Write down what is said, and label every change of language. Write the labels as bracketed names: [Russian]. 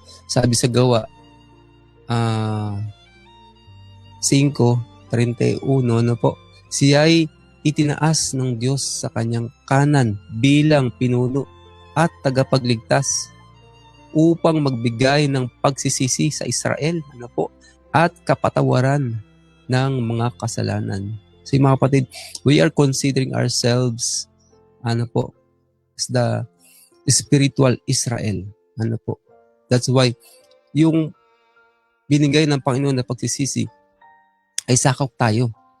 [Filipino] Sabi sa Gawa 5:31, siya'y itinaas ng Diyos sa kanyang kanan bilang pinuno at tagapagligtas upang magbigay ng pagsisisi sa Israel, at kapatawaran ng mga kasalanan. So mga kapatid, [English] we are considering ourselves, as the spiritual Israel. That's why [Filipino] yung binigay ng Panginoon na pagsisisi ay sakop tayo.